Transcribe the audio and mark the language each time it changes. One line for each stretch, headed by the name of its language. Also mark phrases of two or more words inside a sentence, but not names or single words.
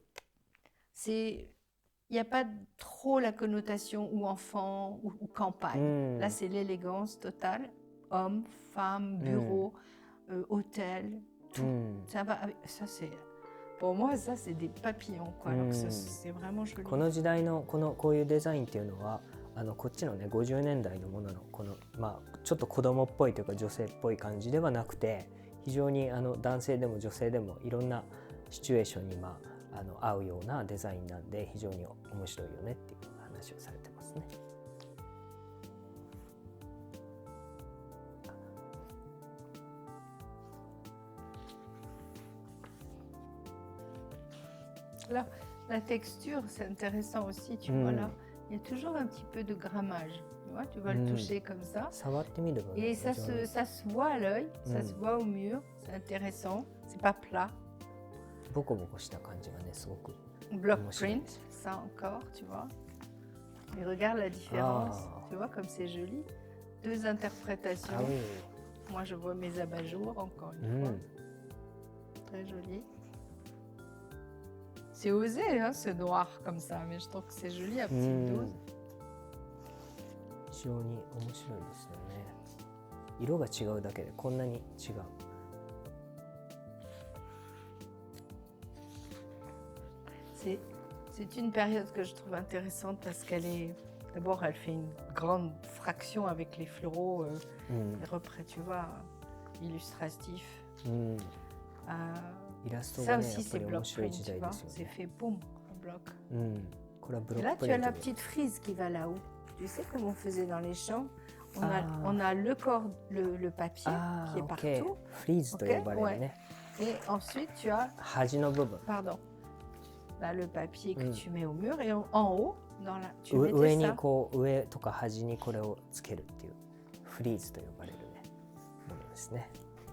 French: Il n'y a pas trop la connotation ou enfant ou campagne. うん Là, c'est l'élégance totale. Homme, femme, bureau, hôtel, う tout. ん Ça va ça, c'est... Pour moi, ça, c'est des papillons, quoi. Alors que c'est vraiment joli.
Japanese: この時代のこういうデザインっていうのはこっちのね50年代のもののまあちょっと子供っぽいというか女性っぽい感じではなくて、非常に男性でも女性でもいろんなシチュエーションに合うようなデザインなんで、非常に面白いよねっていう話をされてますね。
French: Là, la texture, c'est intéressant aussi, tu vois là. Il y a toujours un petit peu de grammage. Tu vois, tu vas le toucher comme ça.
Japanese: 触ってみればね、
French: Et ça se voit à l'œil, ça se voit au mur. C'est intéressant. C'est pas plat.
Japanese: ボコボコした感じがねすごく。
English: Block print,
French: ça encore, tu vois. Et regarde la différence. Tu vois comme c'est joli. Deux interprétations. Ah oui. Moi, je vois mes abat-jours encore une fois. Très joli. C'est osé, hein, ce noir comme ça, mais je trouve que c'est joli à petite dose.
Japanese: 非常に面白いですよね。色が違うだけでこんなに違う。
French: C'est une période que je trouve intéressante parce qu'elle est... D'abord, elle fait une grande fraction avec les fleuraux, tu vois, illustratifs. Ça aussi, c'est bloc print, tu vois. C'est fait boum, en bloc. Et là, tu as la petite frise qui va là-haut. Tu sais comme on faisait dans les champs, on a le corps, le papier qui est partout.
Japanese: フリーズと呼ばれるね。
French: Et ensuite, tu as...
Japanese: 端の部分。
French: Pardon. Là, le papier que tu mets au mur et en haut, tu
Japanese: 上
French: mettais
Japanese: に
French: ça.
Japanese: こう上とか端にこれをつけるっていうフリーズと呼ばれるねものですね。